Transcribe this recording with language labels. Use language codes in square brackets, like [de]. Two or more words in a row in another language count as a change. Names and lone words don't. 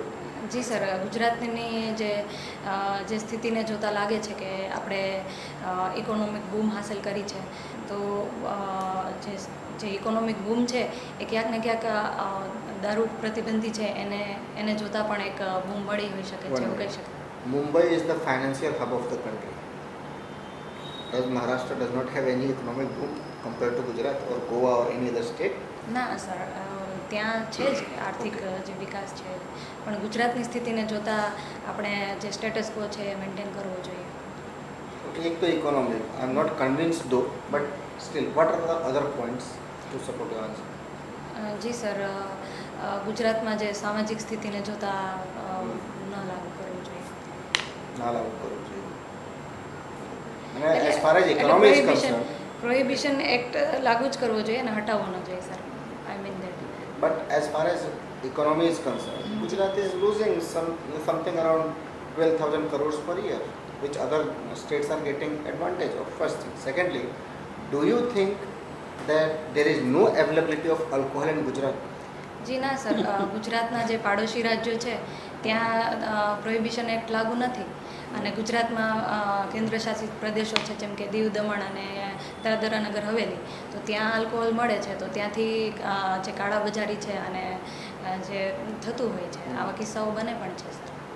[gu] જી સર, ગુજરાતની જે સ્થિતિને જોતાં લાગે છે કે આપણે [en] economic boom [gu] હાંસલ કરી છે. તો જે [en] economic boom [gu] છે એ ક્યાંક ને ક્યાંક દારૂ પ્રતિબંધી છે એને જોતાં પણ એક બૂમ મળી હોઈ શકે છે એવું કહી શકાય. [en] Mumbai is the financial hub of the country. Does Maharashtra does not have any economic boom compared to Gujarat or Goa or any other state? [gu] ના સર, ત્યાં છે જ આર્થિક જે વિકાસ છે, પણ ગુજરાતની સ્થિતિને જોતાં આપણે જે [en] status quo [gu] છે એ મેન્ટેન કરવો જોઈએ. Okay, એક તો economic. [en] I am not convinced though, but still, what are the other points to support your answer? [gu] જી સર, ગુજરાતમાં જે સામાજિક સ્થિતિને જોતાં ન લાગુ કરવું જોઈએ. ના લાગુ કરવું જોઈએ. અને [en] as far as economy is concerned, prohibition act [gu] લાગુ જ કરવો જોઈએ અને હટાવવો ન જોઈએ સર. [en] I mean that. but as far as economy is concerned, Gujarat is losing something around 12,000 crores per year, which other states are getting advantage of. First thing. Secondly, do you think that there is no availability of alcohol in Gujarat? [gu] જી ના સર, ગુજરાતના જે પાડોશી રાજ્યો છે ત્યાં [en] prohibition act [gu] લાગુ નથી અને ગુજરાતમાં કેન્દ્ર શાસિત પ્રદેશો છે જેમ કે દીવ, દમણ અને દાદરા નગર હવેલી, તો ત્યાં આલ્કોહોલ મળે છે. તો ત્યાંથી જે કાળા બજારી છે અને જે થતું હોય છે આવા કિસ્સાઓ બને પણ છે સર.